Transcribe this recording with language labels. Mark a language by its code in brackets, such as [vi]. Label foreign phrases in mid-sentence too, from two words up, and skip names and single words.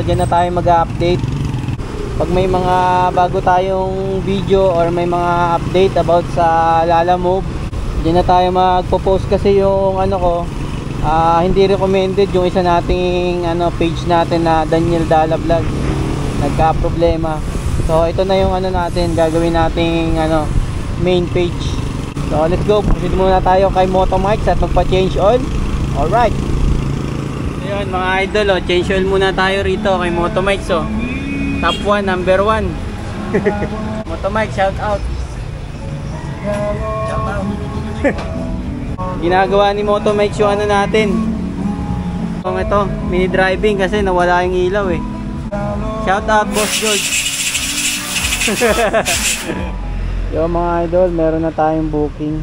[tl] Diyan na tayo mag-update. Pag may mga bago tayong video or may mga update about sa Lalamove, diyan na tayo magpo-post kasi yung hindi recommended yung isa nating page natin na Daniel Dala Vlogs. Nagka-problema. So ito na yung natin, gagawin nating main page. [en] So let's go. [tl] Proceed muna tayo kay Motomikes at magpa- [en] change oil. [tl] Alright. Ayun mga idol, [en] change oil [tl] muna tayo rito kay Motomikes oh. [en] Top 1, number 1. Motomikes, shout out. Shout out. [tl] Ginagawa ni Motomikes yung natin. Ito, [en] mini driving [tl] kasi nawala yung ilaw eh. [en] Shout out Boss George. [tl] Yo mga idol, meron na tayong booking.